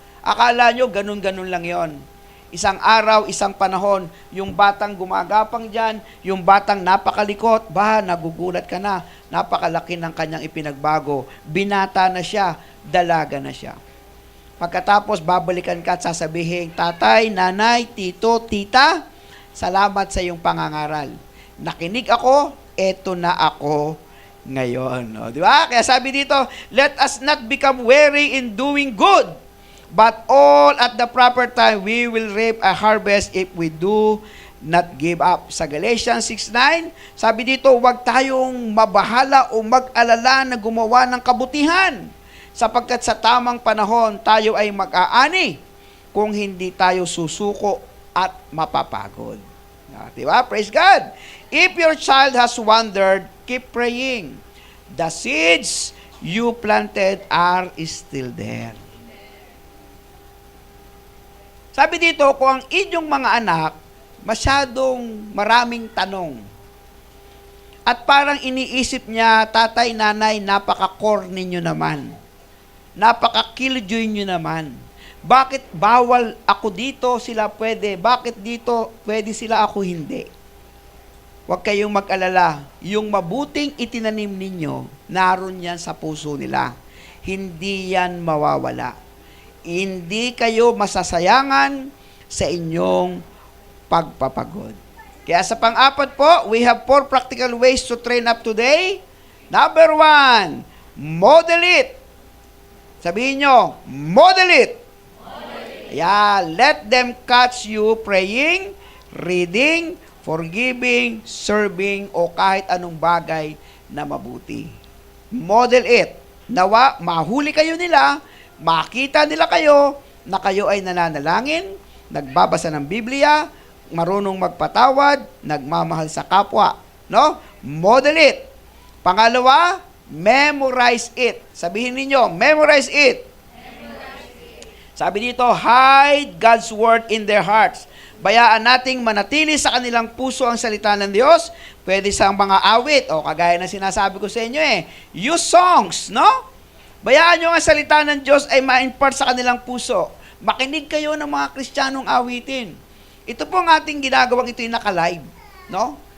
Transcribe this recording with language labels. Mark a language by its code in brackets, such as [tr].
[tl] Akala nyo, ganun-ganun lang yon. Isang araw, isang panahon, yung batang gumagapang dyan, yung batang napakalikot, nagugulat ka na, napakalaki ng kanyang ipinagbago, binata na siya, dalaga na siya. Pagkatapos, babalikan ka at sasabihin, tatay, nanay, tito, tita, salamat sa iyong pangangaral. Nakinig ako, eto na ako ngayon. O, di ba? Kaya sabi dito, [en] let us not become weary in doing good, but all at the proper time, we will reap a harvest if we do not give up. [tl] Sa Galatians 6:9, sabi dito, huwag tayong mabahala o mag-alala na gumawa ng kabutihan, sapagkat sa tamang panahon, tayo ay mag-aani kung hindi tayo susuko at mapapagod. Diba? [en] Praise God! If your child has wandered, keep praying. The seeds you planted are still there. [tl] Sabi dito, kung ang inyong mga anak masyadong maraming tanong at parang iniisip niya, tatay, nanay, napaka-corny nyo naman. Napaka-killjoy nyo naman. Bakit bawal ako dito, sila pwede? Bakit dito pwede sila, ako hindi? Huwag kayong mag-alala. Yung mabuting itinanim ninyo, naroon yan sa puso nila. Hindi yan mawawala. Hindi kayo masasayangan sa inyong pagpapagod. Kaya sa pang-apat po, [en] we have 4 practical ways to train up today. Number 1, model it. [tl] Sabihin nyo, [en] model it. Yeah, let them catch you praying, reading, forgiving, serving, [tl] o kahit anong bagay na mabuti. [en] Model it. [tl] Nawa, mahuli kayo nila, makita nila kayo na kayo ay nananalangin, nagbabasa ng Biblia, marunong magpatawad, nagmamahal sa kapwa. [en] No? Model it. Pangalawa, memorize it. [tl] Sabihin ninyo, [en] memorize it. [tl] Sabi dito, [en] hide God's word in their hearts. [tl] Bayaan nating manatili sa kanilang puso ang salita ng Diyos. Pwede sa mga awit, o kagaya na sinasabi ko sa inyo [en] use songs, [tl] no? Bayaan nyo ang salita ng Diyos ay ma-impart sa kanilang puso. Makinig kayo ng mga Kristiyanong awitin. Ito po ang ating ginagawang ito yung naka-live, no?